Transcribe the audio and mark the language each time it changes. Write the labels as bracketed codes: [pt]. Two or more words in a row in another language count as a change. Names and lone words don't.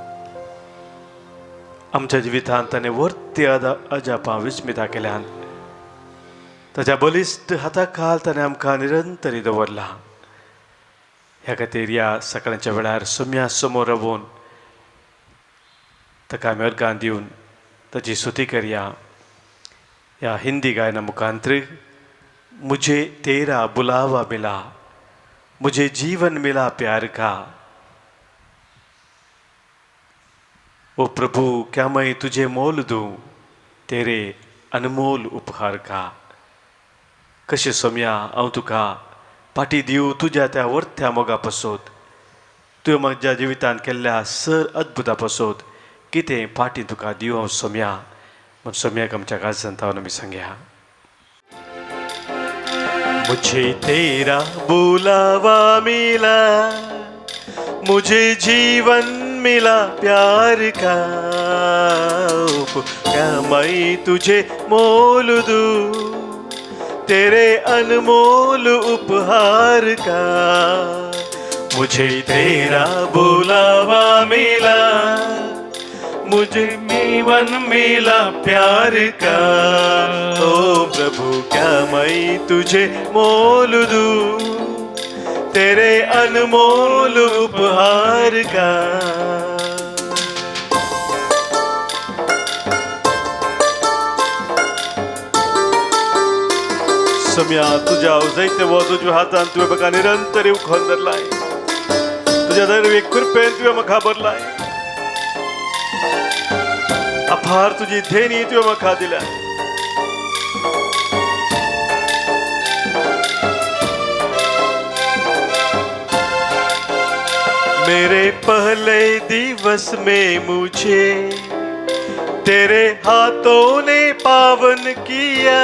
[kok] आमच्या जिवितांत ताणें वर्ती अजापां विस्मिता केल्यान ताच्या बलिश्ट हाता खाल ताणें आमकां निरंतरी दवरला ह्या खातीर ह्या सकाळच्या वेळार सोम्या समोर रावून ताका आमी अर्गां दिवन ताची स्तुती करया ह्या हिंदी गायना मुखांतर [hi] मुझे तेरा बुलावा मिला मुझे जीवन मिला प्यार का ओ प्रभु क्या मैं तुझे मोल दूं तेरे अनमोल उपहार का. [kok] कशें सोम्या हांव तुका पाटी दिवं तुज्या त्या वर्थ्या मोगा पासत. तुवें म्हज्या जिवितांत केल्ल्या सर अद्भुता पासत कितें पाटी तुका दिवं हांव सोम्या. म्हण सोम्याक आमच्या काळजांत आमी सांगया. [hi] मुझे तेरा बुलावा मिला, मुझे जीवन मिला प्यार का. क्या मैं तुझे मोल दूं तेरे अनमोल उपहार का. मुझे तेरा बुलावा मिला, मुझे जीवन मिला प्यार का. ओ प्रभु क्या मैं तुझे मोल दूं तेरे अनमोल उपहार का. [kok] सोम्या तुझ्या जायते वोद तुज्या हातान तुवें म्हाका निरंतर उखोन धरलाय. तुज्या दरवेक कृपेन तुवें म्हाका भरलाय. अपार तुझी देणी तुवें म्हाका दिल्या. [hi] मेरे पहले दिवस में मुझे तेरे हाथों ने पावन किया.